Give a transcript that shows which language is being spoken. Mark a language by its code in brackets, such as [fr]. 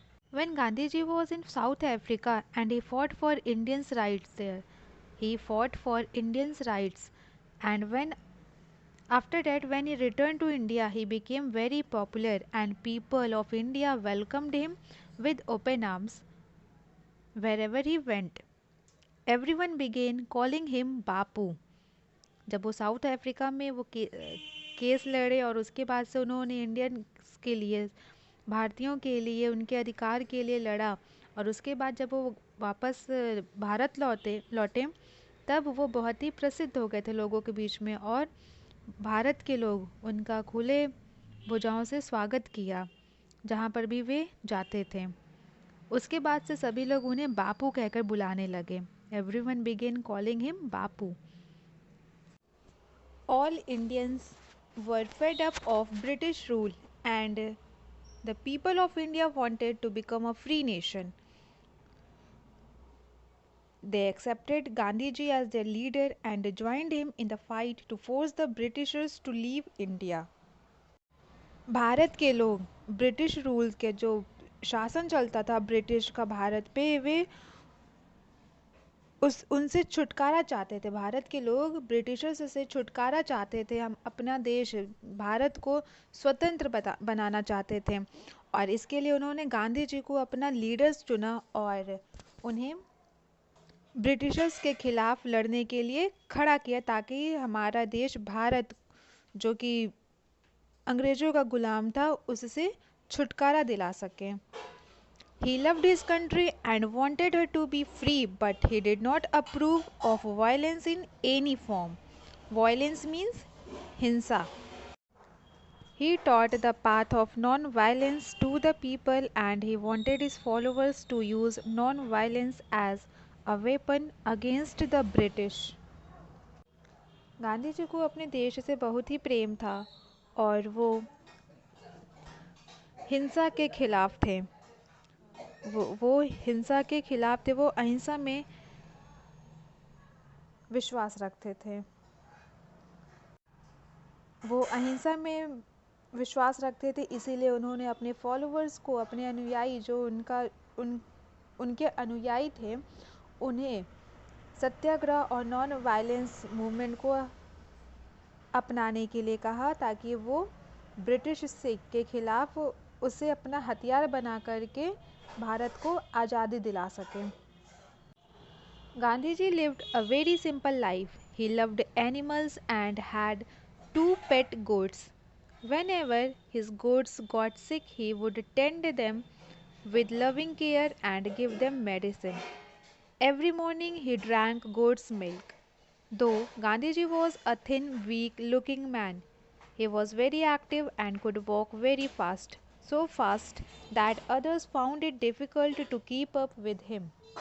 [en] When Gandhiji was in South Africa and he fought for Indians' rights there, he fought for Indians' rights. And after that, when he returned to India, he became very popular and people of India welcomed him with open arms wherever he went. Everyone began calling him Bapu. [hi] जब वो south Africa में case लड़े और उसके बाद से उन्होंने Indian के लिए, भारतीयों के लिए, उनके अधिकार के लिए लड़ा और उसके बाद जब वो वापस भारत लौटे तब वो बहुत ही प्रसिद्ध हो गए थे लोगों के बीच में और भारत के लोग उनका खुले भुजाओं से स्वागत किया जहाँ पर भी वे जाते थे। उसके बाद से सभी लोग उन्हें बापू कहकर बुलाने लगे। [en] Everyone began calling him Bapu. All Indians were fed up of British rule and the people of India wanted to become a free nation. They accepted Gandhiji as their leader and joined him in the fight to force the Britishers to leave India. [hi] Bharat के लोग British rule के जो शासन चलता था British का भारत पे वे उनसे छुटकारा चाहते थे। भारत के लोग ब्रिटिशर्स से छुटकारा चाहते थे। हम अपना देश भारत को स्वतंत्र बनाना चाहते थे और इसके लिए उन्होंने गांधी जी को अपना लीडर्स चुना और उन्हें ब्रिटिशर्स के खिलाफ लड़ने के लिए खड़ा किया ताकि हमारा देश भारत जो कि अंग्रेज़ों का गुलाम था उससे छुटकारा दिला सके। [en] He loved his country and wanted her to be free, but he did not approve of violence in any form. Violence means hinsa. He taught the path of non-violence to the people and he wanted his followers to use non-violence as a weapon against the British. [hi] Gandhi ji को अपने देश से बहुत ही प्रेम था और वो हिंसा के खिलाफ थे। वो हिंसा के खिलाफ थे। वो अहिंसा में विश्वास रखते थे। वो अहिंसा में विश्वास रखते थे इसीलिए उन्होंने अपने फॉलोअर्स को, अपने अनुयायी जो उनके अनुयायी थे, उन्हें सत्याग्रह और नॉन वायलेंस मूवमेंट को अपनाने के लिए कहा ताकि वो ब्रिटिश के खिलाफ उसे अपना हथियार बना करके भारत को आज़ादी दिला सके। [en] Gandhiji lived a very simple life. He loved animals and had 2 pet goats. Whenever his goats got sick, he would tend them with loving care and give them medicine. Every morning he drank goat's milk. Though Gandhiji was a thin, weak-looking man, he was very active and could walk very fast, so fast that others found it difficult to keep up with him.